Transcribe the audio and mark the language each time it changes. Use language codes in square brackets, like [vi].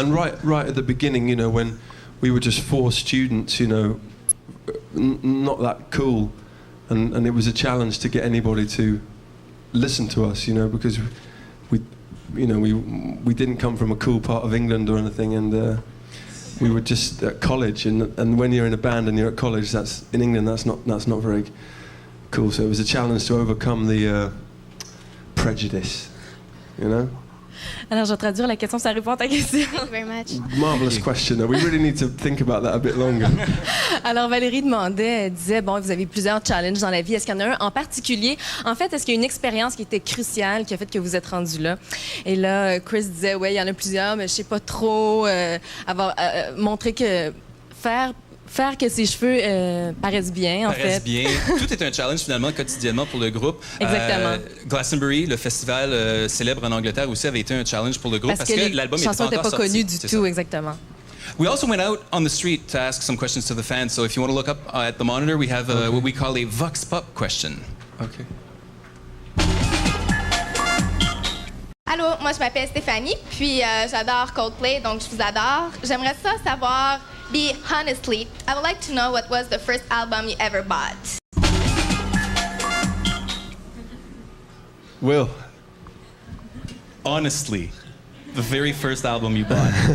[en] And right at the beginning, when we were just 4 students, not that cool, and it was a challenge to get anybody to listen to us, because we didn't come from a cool part of England or anything, and we were just at college, and when you're in a band and you're at college, in England that's not very cool. So it was a challenge to overcome the prejudice, [fr] Alors, je vais traduire la question, ça répond à ta question. [en] Thank you very much. Marvelous question. We really need to think about that a bit longer. [fr] Alors, Valérie elle disait, vous avez plusieurs challenges dans la vie. Est-ce qu'il y en a un en particulier? En fait, est-ce qu'il y a une expérience qui était cruciale, qui a fait que vous êtes rendu là? Et là, Chris disait, il y en a plusieurs, mais je sais pas trop montrer que faire que ses cheveux paraissent bien, en fait. Paraissent bien. Tout est un challenge, finalement, quotidiennement pour le groupe. Exactement. Glastonbury, le festival célèbre en Angleterre aussi, avait été un challenge pour le groupe parce que l'album n'était pas encore sorti. Connues du tout, exactement. [en] We also went out on the street to ask some questions to the fans. So if you want to look up at the monitor, we have what we call a Vox Pop question. Okay. [fr] Allô, moi je m'appelle Stéphanie, puis j'adore Coldplay, donc je vous adore. J'aimerais savoir, [en] honestly, I would like to know what was the first album you ever bought. Will. Honestly, the very first album you bought.